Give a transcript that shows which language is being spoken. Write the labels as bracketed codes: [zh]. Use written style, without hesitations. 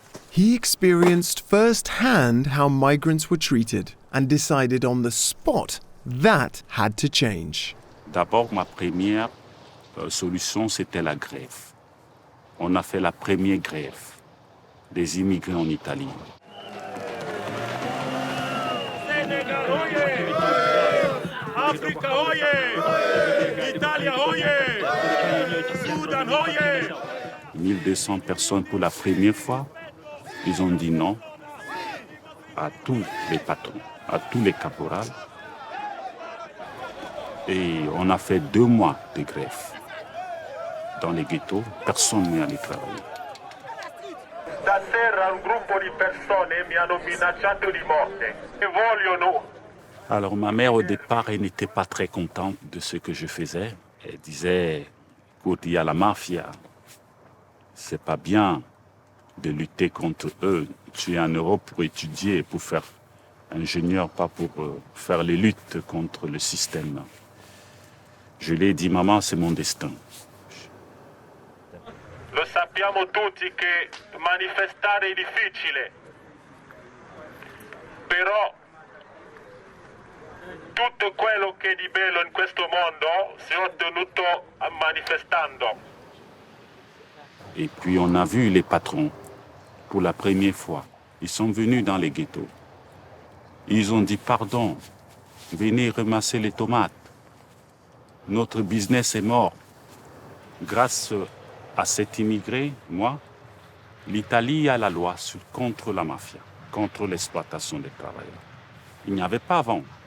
[en] He experienced firsthand how migrants were treated and decided on the spot that had to change. [fr] D'abord, ma première solution, c'était la grève. On a fait la première grève des immigrés en Italie. Africa, oye! Italia, oye! Sudan, oye! 1200 personnes pour la première fois. Ils ont dit non à tous les patrons, à tous les caporals. Et on a fait 2 mois de grève. Dans les ghettos, personne n'est allé travailler. [it] Stasera un gruppo di persone mi hanno minacciato di morte e vogliono. [fr] Alors ma mère au départ, elle n'était pas très contente de ce que je faisais. Elle disait, écoute, il y a la mafia. C'est pas bien de lutter contre eux. Tu es en Europe pour étudier, pour faire ingénieur, pas pour faire les luttes contre le système. Je lui ai dit, maman, c'est mon destin. [it] Lo sappiamo tutti che manifestare è difficile, però tutto quello che è di bello in questo mondo si è ottenuto manifestando. [fr] Et puis on a vu les patrons pour la première fois. Ils sont venus dans les ghettos. Ils ont dit pardon, venez ramasser les tomates. Notre business est mort. Grâce à cet immigré, moi, l'Italie a la loi contre la mafia, contre l'exploitation des travailleurs. Il n'y avait pas avant.